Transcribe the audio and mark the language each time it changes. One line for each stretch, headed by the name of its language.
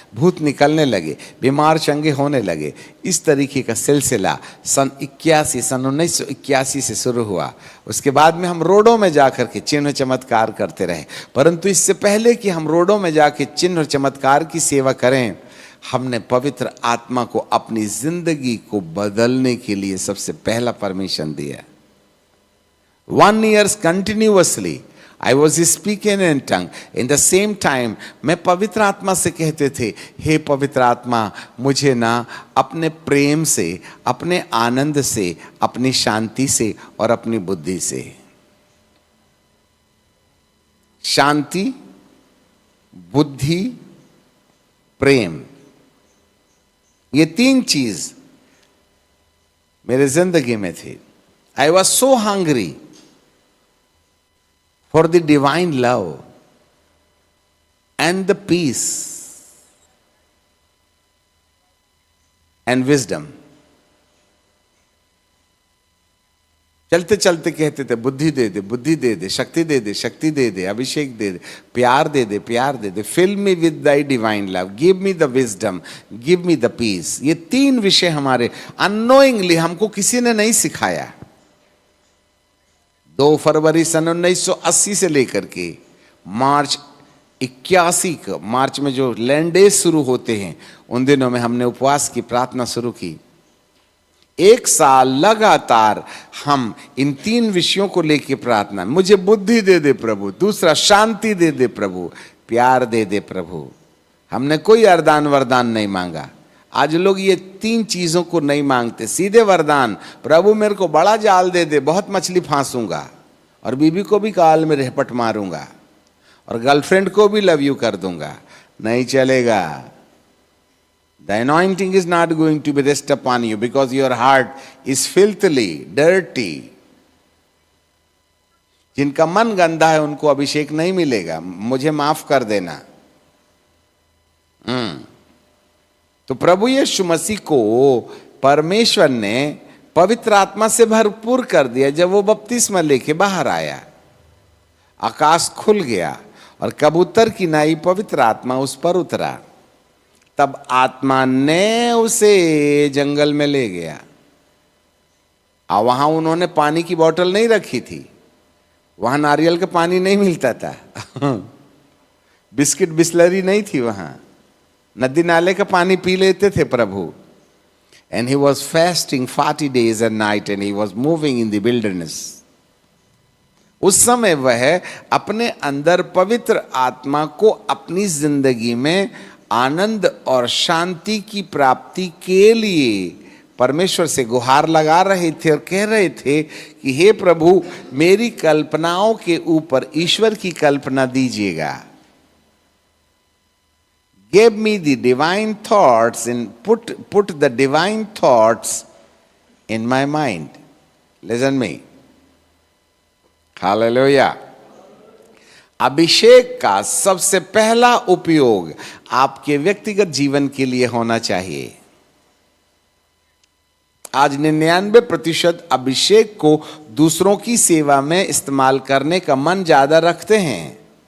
Hindi: भूत निकलने लगे, बीमार चंगे होने लगे। इस तरीके का सिलसिला सन 1981 से शुरू हुआ। उसके बाद में हम रोडों में जाकर के चिन्ह चमत्कार करते रहे। परंतु इससे पहले कि हम रोडों में जाके चिन्ह और चमत्कार की सेवा करें, हमने पवित्र आत्मा को अपनी जिंदगी को बदलने के लिए सबसे पहला परमिशन दिया।
English: 1 year continuously I was speaking in tongue. In the same time
Hindi: मैं पवित्र आत्मा से कहते थे, हे पवित्र आत्मा, मुझे ना अपने प्रेम से, अपने आनंद से, अपनी शांति से और अपनी बुद्धि से, शांति, बुद्धि, प्रेम, ये 3 चीज मेरे जिंदगी में थी।
English: I was so hungry for the divine love and the peace and wisdom.
Hindi: चलते चलते कहते थे, बुद्धि दे दे, बुद्धि दे दे, शक्ति दे दे, शक्ति दे दे, अभिषेक दे दे, प्यार दे दे, प्यार दे दे,
English: fill me with thy divine love, give me the wisdom, give me the peace।
Hindi: ये 3 विषय हमारे unknowingly हमको किसी ने नहीं सिखाया। 2 फरवरी सन 1980 से लेकर के मार्च 81 का, मार्च में जो लैंड डेज शुरू होते हैं, उन दिनों में हमने उपवास की प्रार्थना शुरू की। 1 साल लगातार हम इन 3 विषयों को लेकर प्रार्थना, मुझे बुद्धि दे दे प्रभु, दूसरा शांति दे दे प्रभु, प्यार दे दे प्रभु। हमने कोई वरदान वरदान नहीं मांगा। आज लोग ये 3 चीजों को नहीं मांगते, सीधे वरदान, प्रभु मेरे को बड़ा जाल दे दे, बहुत मछली फांसूंगा और बीबी को भी काल में रेहपट मारूंगा और गर्लफ्रेंड को भी लव यू कर दूंगा। नहीं चलेगा।
English: The anointing is not going to be rest upon you because your heart is filthily, dirty.
Hindi: जिनका मन गंदा है उनको अभिषेक नहीं मिलेगा, मुझे माफ कर देना। तो प्रभु यीशु मसीह को परमेश्वर ने पवित्र आत्मा से भरपूर कर दिया। जब वो बपतिस्मा लेके बाहर आया, आकाश खुल गया और कबूतर की नाई पवित्र आत्मा उस पर उतरा। तब आत्मा ने उसे जंगल में ले गया और वहां उन्होंने पानी की बोतल नहीं रखी थी, वहां नारियल का पानी नहीं मिलता था बिस्किट बिस्लरी नहीं थी वहां, नदी नाले का पानी पी लेते थे प्रभु।
English: And he was fasting 40 days and night and he was moving in the wilderness.
Hindi: उस समय वह अपने अंदर पवित्र आत्मा को अपनी जिंदगी में आनंद और शांति की प्राप्ति के लिए परमेश्वर से गुहार लगा रहे थे और कह रहे थे कि हे प्रभु, मेरी कल्पनाओं के ऊपर ईश्वर की कल्पना दीजिएगा।
English: Give me the divine thoughts and put the divine thoughts in my mind. Listen me. Hallelujah.
Hindi: अभिषेक का सबसे पहला उपयोग आपके व्यक्तिगत जीवन के लिए होना चाहिए। आज 99% अभिषेक को दूसरों की सेवा में इस्तेमाल करने का मन ज्यादा रखते हैं।